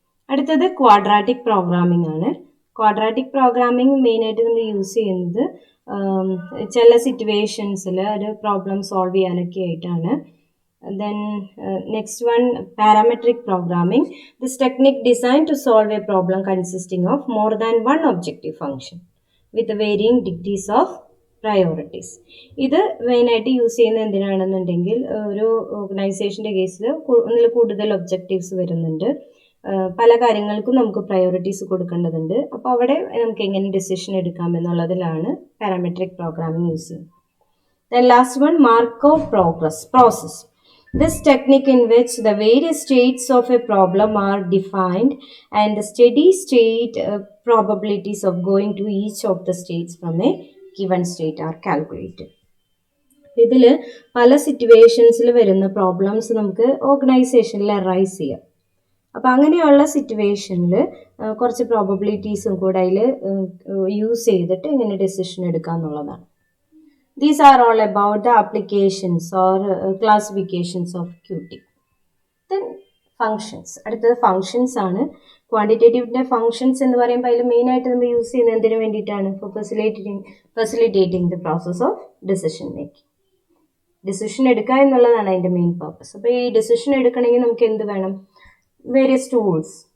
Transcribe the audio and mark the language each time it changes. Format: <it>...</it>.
<ml>അടുത്തത് quadratic programming ആണ്. Quadratic programming മെയിനായിട്ട് നമ്മൾ യൂസ് ചെയ്യുന്നത് ചില സിറ്റുവേഷൻസിൽ ഒരു പ്രോബ്ലം സോൾവ് ചെയ്യാനൊക്കെ ആയിട്ടാണ്.</ml> <en>Then next one, parametric programming. This technique designed to solve a problem consisting of more than one objective function with varying degrees of priorities.</en> <ml>ഇത് മെയിനായിട്ട് യൂസ് ചെയ്യുന്നത് എന്തിനാണെന്നുണ്ടെങ്കിൽ ഒരു ഓർഗനൈസേഷൻ്റെ കേസിൽ ഒന്നിൽ കൂടുതൽ ഒബ്ജക്റ്റീവ്സ് വരുന്നുണ്ട്, പല കാര്യങ്ങൾക്കും നമുക്ക് പ്രയോറിറ്റീസ് കൊടുക്കേണ്ടതുണ്ട്. അപ്പോൾ അവിടെ നമുക്ക് എങ്ങനെ ഡിസിഷൻ എടുക്കാം എന്നുള്ളതിലാണ് പാരാമെട്രിക് പ്രോഗ്രാമിംഗ് യൂസ് ചെയ്യുന്നത്.</ml> <en>Then last one, Markov process. This technique in which the various states of a problem are defined and the steady state probabilities of going to each of the states from a given state are calculated.</en> <ml>ഇതിൽ പല സിറ്റുവേഷൻസിൽ വരുന്ന problems നമുക്ക് ഓർഗനൈസേഷനിൽ arise ചെയ്യാം. അപ്പോൾ അങ്ങനെയുള്ള സിറ്റുവേഷനിൽ കുറച്ച് പ്രോബബിലിറ്റീസും കൂടെ അതിൽ യൂസ് ചെയ്തിട്ട് ഇങ്ങനെ ഡിസിഷൻ എടുക്കുക എന്നുള്ളതാണ്.</ml> <en>These are all about the applications or classifications of QT. Then functions.</en> <ml>അടുത്തത് ഫങ്ഷൻസ് ആണ്. ക്വാണ്ടിറ്റേറ്റീവിൻ്റെ ഫങ്ഷൻസ് എന്ന് പറയുമ്പോൾ അതിൽ മെയിനായിട്ട് നമ്മൾ യൂസ് ചെയ്യുന്നത് എന്തിനു വേണ്ടിയിട്ടാണ്?</ml> <en>For facilitating the process of decision making.</en> <ml>Decision എടുക്കുക എന്നുള്ളതാണ് അതിൻ്റെ മെയിൻ പർപ്പസ്. അപ്പോൾ ഈ ഡിസിഷൻ എടുക്കണമെങ്കിൽ നമുക്ക് എന്ത് വേണം? Various tools.</ml>